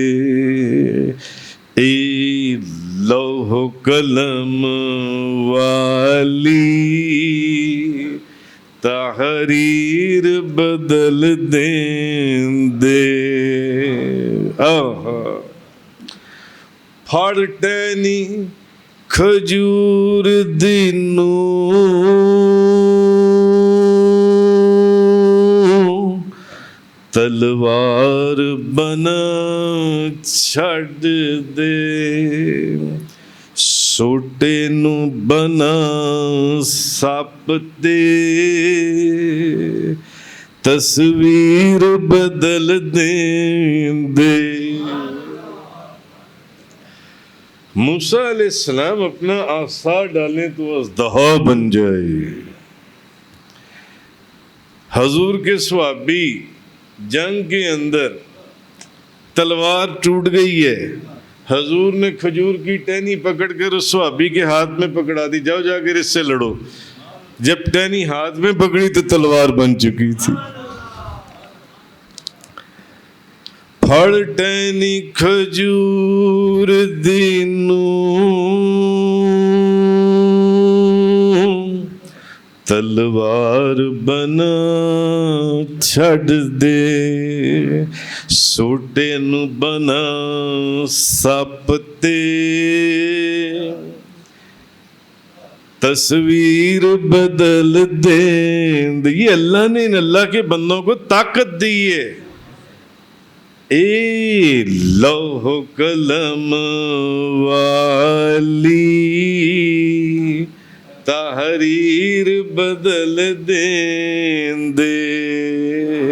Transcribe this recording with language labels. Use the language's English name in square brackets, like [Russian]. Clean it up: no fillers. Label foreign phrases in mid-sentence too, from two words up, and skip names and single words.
[Punjabi] اے لوح و قلم والی تحریر بدل دین دے. آہا، پھڑ ٹہنی کھجور دینوں تلوار بنا چھڈ دے، سوٹے نو بنا سپ دے، تصویر بدل دین دے. [Urdu] موسیٰ [Arabic] علیہ السلام [Urdu] اپنا عصا ڈالیں تو اژدہا بن جائے. حضور کے صحابی جنگ کے اندر تلوار ٹوٹ گئی ہے، حضور نے کھجور کی ٹہنی پکڑ کر اس صحابی کے ہاتھ میں پکڑا دی، جاؤ جا کر اس سے لڑو. جب ٹہنی ہاتھ میں پکڑی تو تلوار بن چکی تھی. [Punjabi] پھڑ ٹہنی کھجور دینوں تلوار بنا چھڈ دے، سوٹے نو بنا سپ تے، تصویر بدل دین دے. [Urdu] یہ اللہ نے ان اللہ کے بندوں کو طاقت دی ہے. [Punjabi] اے لوح و قلم والی تحریر بدل دین دے.